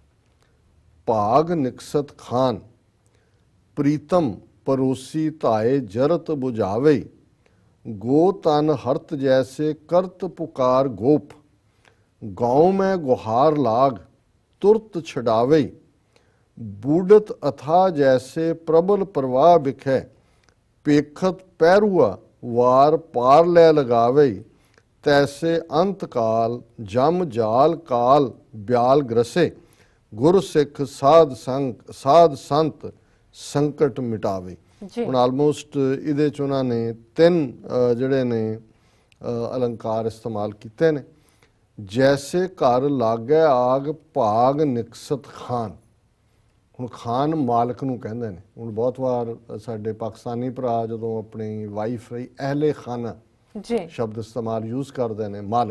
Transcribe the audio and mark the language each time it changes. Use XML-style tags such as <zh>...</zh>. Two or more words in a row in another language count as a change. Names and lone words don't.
<bra>ਭਾਗ ਨਿਕਸਤ ਖਾਨ, ਪ੍ਰੀਤਮ ਪਰੋਸੀ ਧਾਏ ਜਰਤ ਬੁਝਾਵੇ, ਗੋ ਤਨ ਹਰਤ ਜੈਸੇ ਕਰਤ ਪੁਕਾਰ ਗੋਪ, ਗਾਉ ਮੈਂ ਗੁਹਾਰ ਲਾਗ ਤੁਰਤ ਛਡਾਵੇ, बूढ़त अथा जैसे प्रबल प्रवाह बिखै, पेखत पैरुआ वार पार लै लगावे, तैसे अंत काल जम जाल काल ब्याल ग्रसे, गुर सिख साध संत संकट मिटावे।</bra> <pa>ਹੁਣ ਆਲਮੋਸਟ ਇਹਦੇ 'ਚ ਉਹਨਾਂ ਨੇ 3 ਜਿਹੜੇ ਨੇ ਅਲੰਕਾਰ ਇਸਤੇਮਾਲ ਕੀਤੇ ਨੇ।</pa> <bra>ਜੈਸੇ ਘਰ ਲਾਗੈ ਆਗ ਭਾਗ ਨਿਕਸਤ ਖਾਨ।</bra> <pa>ਹੁਣ ਖਾਨ ਮਾਲਕ ਨੂੰ ਕਹਿੰਦੇ ਨੇ। ਹੁਣ ਬਹੁਤ ਵਾਰ ਸਾਡੇ ਪਾਕਿਸਤਾਨੀ ਭਰਾ ਜਦੋਂ ਆਪਣੀ ਵਾਈਫ ਲਈ</pa> <ur>اہلِ خانہ</ur> <pa>ਸ਼ਬਦ ਇਸਤੇਮਾਲ ਯੂਜ਼ ਕਰਦੇ ਨੇ, ਮਾਲਕ।</pa>